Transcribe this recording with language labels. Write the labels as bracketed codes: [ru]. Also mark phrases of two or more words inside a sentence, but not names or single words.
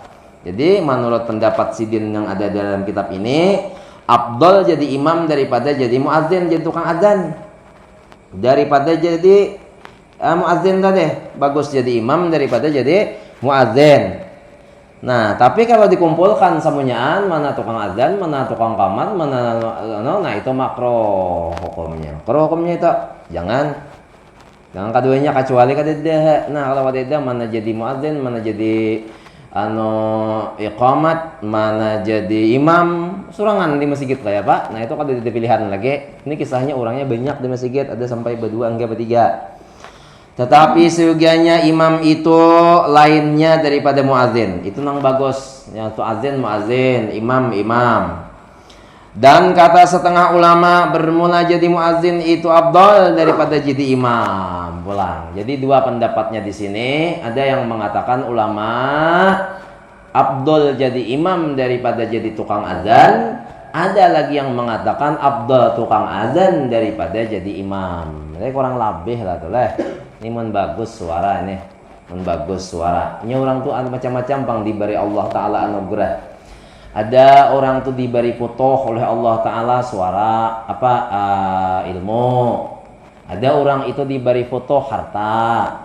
[id] Jadi menurut pendapat sidin yang ada dalam kitab ini, afdal jadi imam daripada jadi muadzin, jadi tukang adzan. Daripada jadi muadzin tadi, bagus jadi imam daripada jadi muadzin. Nah, tapi kalau dikumpulkan semuanya, mana tukang adzan, mana tukang qamat, mana nah itu makruh hukumnya. [bjn] Makruh hukumnya itu jangan keduanya kecuali kadeda. Nah, kalau kadeda mana jadi muadzin, mana jadi iqamat, mana jadi imam, surangan di masjid lah ya Pak. Nah, itu kada ada pilihan lagi. Ini kisahnya orangnya banyak di masjid, ada sampai berdua hingga bertiga. [id] Tetapi seyogianya imam itu lainnya daripada muadzin. Itu nang bagus. Yang tu azin muadzin, imam imam. Dan kata setengah ulama bermula jadi muadzin itu afdal daripada jadi imam. Pulang. Jadi dua pendapatnya di sini. Ada yang mengatakan ulama afdal jadi imam daripada jadi tukang azan. Ada lagi yang mengatakan afdal tukang azan daripada jadi imam. [bjn] Jadi kurang lebih lah tuh leh. Ini mun bagus suara ini, mun bagus suara. Ini orang tuh macam-macam pang diberi Allah Taala anugerah. Ada orang tuh diberi putuh oleh Allah Taala suara ilmu. [id] Ada orang itu diberi putuh harta.